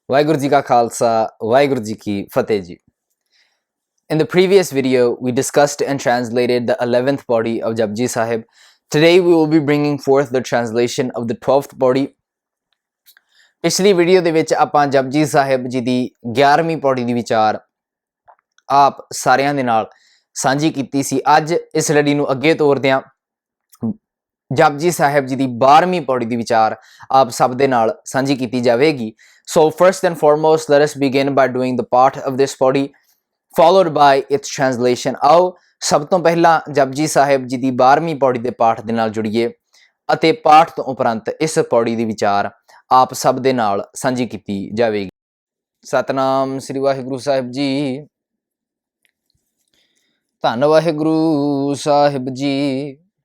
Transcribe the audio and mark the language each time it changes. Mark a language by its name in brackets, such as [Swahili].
[Punjabi] ਵਾਹਿਗੁਰੂ ਜੀ ਕਾ ਖਾਲਸਾ ਵਾਹਿਗੁਰੂ ਜੀ ਕੀ ਫਤਿਹ ਜੀ [English] In the previous video, we discussed and translated the 11th body of Japji Sahib. Today, we will be bringing forth the translation of the 12th body. [Punjabi] ਪਿਛਲੀ video ਦੇ ਵਿੱਚ ਆਪਾਂ ਜਪਜੀ ਸਾਹਿਬ ਜੀ ਦੀ 11ਵੀਂ ਪੌੜੀ ਦੀ ਵਿਚਾਰ ਆਪ ਸਾਰਿਆਂ ਦੇ ਨਾਲ ਸਾਂਝੀ ਕੀਤੀ ਸੀ। ਅੱਜ ਇਸ ਲੜੀ ਨੂੰ ਅੱਗੇ ਤੋਰਦੇ ਹਾਂ। ਜਪਜੀ ਸਾਹਿਬ ਜੀ ਦੀ 12ਵੀਂ ਪੌੜੀ ਦੀ ਵਿਚਾਰ ਆਪ ਸਭ ਦੇ ਨਾਲ ਸਾਂਝੀ ਕੀਤੀ ਜਾਵੇਗੀ। [English] So first and foremost, let us begin by doing the part of this body, followed by its translation. [Punjabi] ਆਓ ਸਭ ਤੋਂ ਪਹਿਲਾਂ ਜਪਜੀ ਸਾਹਿਬ ਜੀ ਦੀ 12ਵੀਂ ਪੌੜੀ ਦੇ ਪਾਠ ਦੇ ਨਾਲ ਜੁੜੀਏ ਅਤੇ ਪਾਠ ਤੋਂ ਉਪਰੰਤ ਇਸ ਪੌੜੀ ਦੀ ਵਿਚਾਰ ਆਪ ਸਭ ਦੇ ਨਾਲ ਸਾਂਝੀ ਕੀਤੀ ਜਾਵੇਗੀ। ਸਤਨਾਮ ਸ੍ਰੀ ਵਾਹਿਗੁਰੂ ਸਾਹਿਬ ਜੀ। ਧੰਨ ਵਾਹਿਗੁਰੂ ਸਾਹਿਬ ਜੀ।